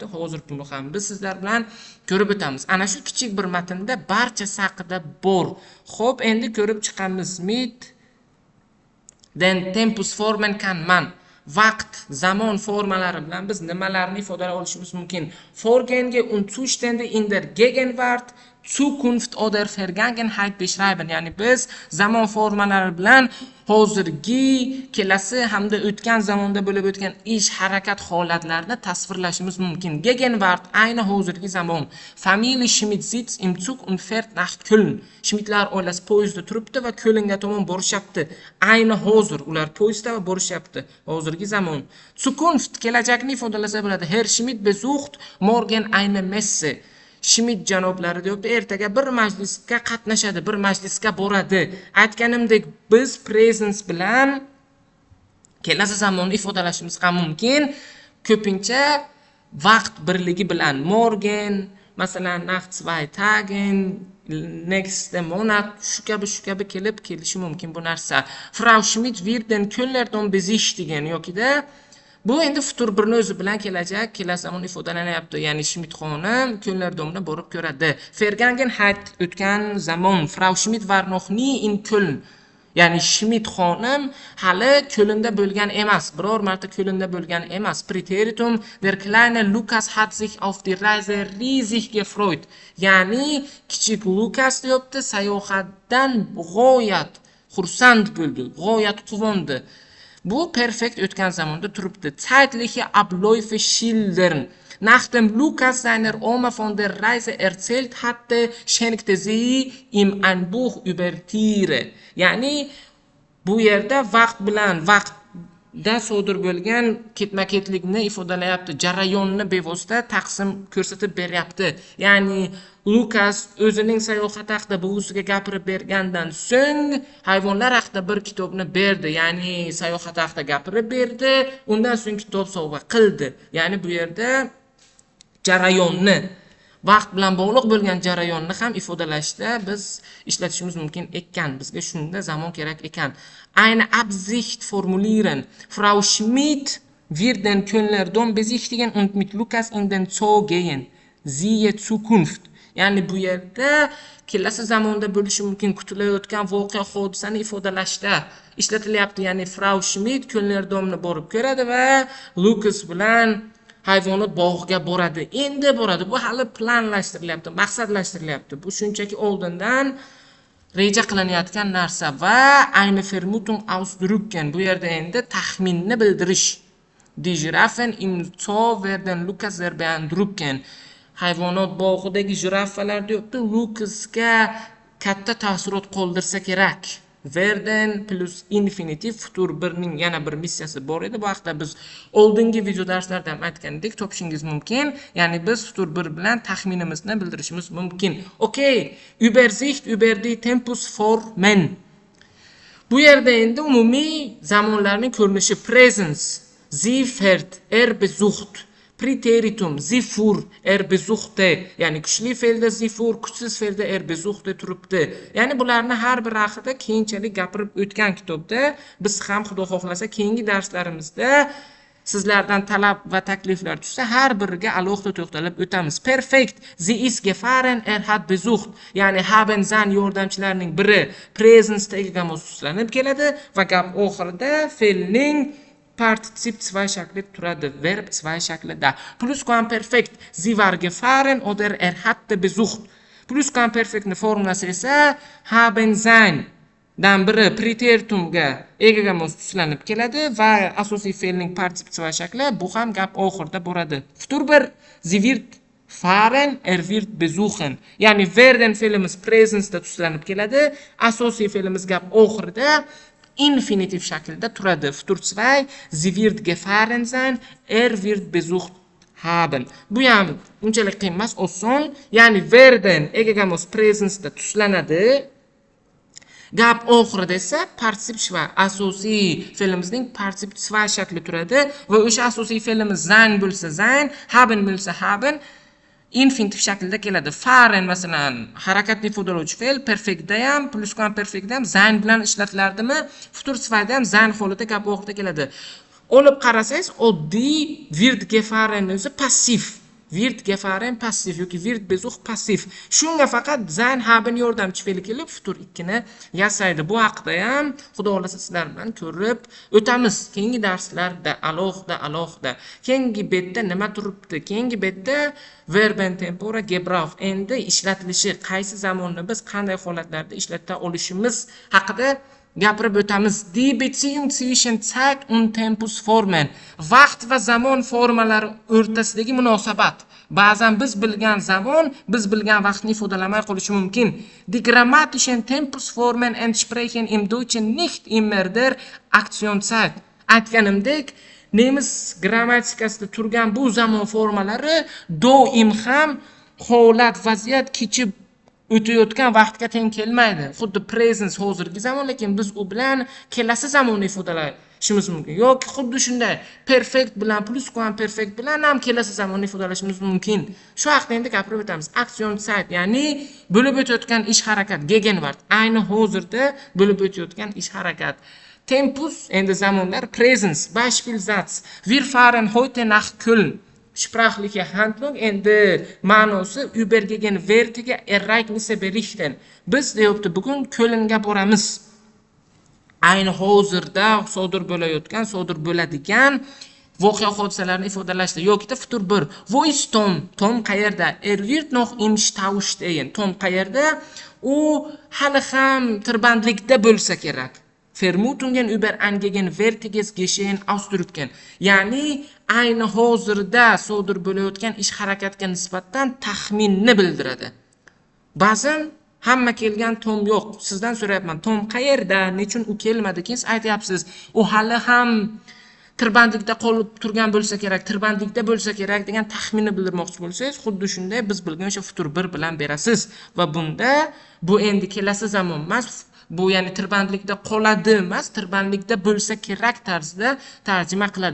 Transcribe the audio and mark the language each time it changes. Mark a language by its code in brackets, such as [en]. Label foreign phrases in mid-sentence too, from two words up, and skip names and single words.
[uz] Hozir buni ham biz sizlar bilan ko'rib o'tamiz. Ana shu kichik bir matnda barchasi haqida bor. Xo'p, endi ko'rib chiqamiz. [de] Mit den Tempus formen kann man. [uz] Vaqt, zamon formalari bilan biz nimalarni ifodalay olishimiz mumkin? [de] Vorgänge und Zustände in der Gegenwart, Zukunft oder Vergangenheit beschreiben. [uz] Ya'ni biz zamon formalari bilan hozirgi, kelasi hamda o'tgan zamonda bo'lib o'tgan ish, harakat holatlarini tasvirlashimiz mumkin. Gegenwart, ayni hozirgi zamon. [de] Familie Schmidt sitzt im Zug und fährt nach Köln. [uz] Schmidtlar oilasi poyezdda turibdi va Kölnga tomon borishyapti. Ayni hozir ular poyezdda va borishyapti. Hozirgi zamon. Zukunft, kelajakni ifodalasa bo'ladi. [de] Herr Schmidt besucht morgen eine Messe. [uz] Schmidt janoblari deyapti, ertaga bir majlisga qatnashadi, bir majlisga boradi. Aytganimdek, biz presence bilan kelasi zamonni ifodalashimiz ham mumkin. Ko'pincha vaqt birligi bilan morgen, masalan, [de] nach 2 Tagen, nächste Monat [uz] shu kabi kelishi mumkin bu narsa. [de] Frau Schmidt wird den Kölner Dom besichtigen [uz] yokida bu endi Futur 1 o'zi bilan kelajak, kelasi zamon ifodalanyapti. Ya'ni Schmidt xonim Kölner Domni borib ko'radi. Vergangenheit, o'tgan zamon. [de] Frau Schmidt war noch nie in Köln. [uz] Ya'ni Schmidt xonim hali Kölnda bo'lgan emas, biror marta Kölnda bo'lgan emas. [de] Präteritum, der kleine Lukas hat sich auf die Reise riesig gefreut. [uz] Ya'ni kichik Lukas deyapti, sayohatdan g'oyat xursand bo'ldi, g'oyat quvondi. Bu perfekt o'tgan zamonda turibdi. [de] Zeitliche Abläufe schildern. Nachdem Lukas seiner Oma von der Reise erzählt hatte, schenkte sie ihm ein Buch über Tiere. [uz] Ya'ni bu yerda vaqt bilan vaqtda sodir bo'lgan ketma-ketlikni ifodalayapti. Jarayonni bevosita taqsim ko'rsatib beryapti. Ya'ni Lukas o'zining sayohati haqida buvisiga gapirib bergandan so'ng hayvonlar haqida bir kitobni berdi. Ya'ni sayohati haqida gapirib berdi, undan so'ng kitob sovg'a qildi. Ya'ni bu yerda jarayonni, vaqt bilan bog'liq bo'lgan jarayonni ham ifodalashda biz ishlatishimiz mumkin ekan. Bizga shunda zamon kerak ekan. [de] Eine Absicht formulieren. Frau Schmidt wird den Kölner Dom besichtigen und mit Lukas in den Zoo gehen. Siehe Zukunft. [uz] Ya'ni bu yerda kelasi zamonda bo'lishi mumkin kutilayotgan voqea hodisani ifodalashda ishlatilyapti. Ya'ni Frau Schmidt Kölner Domni borib ko'radi va Lukas bilan hayvonot bog'iga boradi. Endi boradi. Bu hali planlashtirilyapti, maqsadlashtirilyapti. Bu shunchaki oldindan reja qilinayotgan narsa va [de] eine Vermutung ausdrücken. [uz] Bu yerda endi taxminni bildirish. [de] Die Giraffen im Zoo werden Lukas sehr beeindrucken. [uz] Hayvonot bog'idagi jirafalar deyapti, Lukasga katta ta'sirot qoldirsa kerak. Werden plus infinitiv Futur 1ning yana bir missiyasi bor edi. Bu haqda biz oldingi video darslarda ham aytgandek, topishingiz mumkin. Ya'ni biz Futur 1 bilan taxminimizni bildirishimiz mumkin. [de] Okay, Übersicht über die Tempus formen. [uz] Bu yerda endi umumiy zamonlarning ko'rinishi presence, [de] sie fährt, besucht. Präteritum, sie fuhr, besuchte. [uz] Ya'ni kuchli fe'lda [de] sie fuhr, [uz] kuchsiz fe'lda besuchte turibdi. Ya'ni bularni har bir haqida keyinchalik gapirib o'tgan kitobda biz ham Xudo xohlasa keyingi darslarimizda sizlardan talab va takliflar tushsa har biriga alohida to'xtalib o'tamiz. [de] Perfekt, sie ist gefahren, hat besucht. [uz] Ya'ni [de] haben sein [uz] yordamchilarining biri presence tagiga moslanib keladi va gap oxirida fe'lning partizip zweischaklida turadi, verb zweischaklida. [de] Plusquamperfekt sie war gefahren oder hatte besucht. [uz] Plusquamperfektning formulasi esa [de] haben sein [uz] dan biri preteritumga egaga mos tuslanib keladi va asosiy fe'lning partizip zweishakli bu ham gap oxirida boradi. [de] Futur bir sie wird fahren, wird besuchen. [uz] Ya'ni werden fe'limiz presence'da tuslanib keladi, asosiy fe'limiz gap oxirida infinitiv shaklda turadi. [de] Futur 2 sie wird gefahren sein, wird besucht haben. [uz] Bu ham unchalik qiyin emas, oson. Ya'ni werden egaga mos presence'da tuslanadi. Gap oxirida esa partizip shva asosiy fe'limizning partizip shva shakli turadi va o'sha asosiy fe'limiz sein bo'lsa sein, haben bo'lsa haben infinitiv shaklda keladi. Fahren masalan harakatni ifodalovchi fe'l perfektda ham, plusquamperfektda ham sein bilan ishlatiladimi? Futur shvada ham sein holida gap oxirida keladi. Olib qarasangiz, oddiy [de] wird gefahren [uz] o'zi passiv. [de] Wird gefahren passiv yoki wird besucht passiv. [uz] Shunga faqat [de] sein haben [uz] yordamchi fe'li kelib futur 2 ni yasaydi. Bu haqida ham xudo xolasa sizlar bilan ko'rib o'tamiz. Keyingi darslarda alohida. Keyingi betda nima turibdi? Keyingi betda [de] verben tempora gebrauch [uz] endi ishlatilishi, qaysi zamonni biz qanday holatlarda ishlata olishimiz haqida gapirib o'tamiz. [de] Die Beziehung zwischen Zeit und Tempusformen. [uz] Vaqt va zamon formalari o'rtasidagi munosabat. Ba'zan biz bilgan zamon, biz bilgan vaqtni ifodalamay qolishi mumkin. [de] Die grammatischen Tempusformen entsprechen im Deutschen nicht immer der Aktionszeit. [uz] Aytganimdek, nemis grammatikasida turgan bu zamon formalari doim ham holat, vaziyat kechib o'tayotgan vaqtga teng kelmaydi. Xuddi present hozirgi zamon, lekin biz u bilan kelasi zamonni ifodalashimiz mumkin. Yoki xuddi shunday perfect bilan plusquamperfekt bilan ham kelasi zamonni ifodalashimiz mumkin. Shu haqida endi gapirib o'tamiz. Aktionszeit, ya'ni bo'lib o'tayotgan ish harakat, Gegenwart, ayni hozirda bo'lib o'tayotgan ish harakat. Tempus endi zamonlar, presens, [de] Beispielsatz. Wir fahren heute nach Köln. Sprachliche Handlung [uz] endi ma'nosi [de] übergegen wertige Ereignisse berichten. [uz] Biz deyapti bugun Kölnga boramiz. Ayni hozirda sodir bo'layotgan, sodir bo'ladigan voqea hodisalarni ifodalashda yoki futur bir. [de] Wo ist Tom? [uz] Tom qayerda? [de] Wird noch im Stau stehen. [uz] Tom qayerda? U hali ham tirbandlikda bo'lsa kerak. [de] Vermutungen über ein gegenwärtiges Geschehen ausdrücken. [uz] Ya'ni ayni hozirda sodir bo'layotgan ish harakatga nisbatan taxminni bildiradi. Ba'zan hamma kelgan Tom yo'q. Sizdan so'rayapman, Tom qayerda? Nechun u kelmadi? Keyin aytyapsiz, u hali ham tirbandlikda qolib turgan bo'lsa kerak, tirbandlikda bo'lsa kerak degan taxminni bildirmoqchi bo'lsangiz, xuddi shunday biz bilgan o'sha futur bir bilan berasiz va bunda bu endi kelasi zamon emas, bu ya'ni tirbandlikda qoladi emas, tirbandlikda bo'lsa kerak tarzda tarjima qiladi.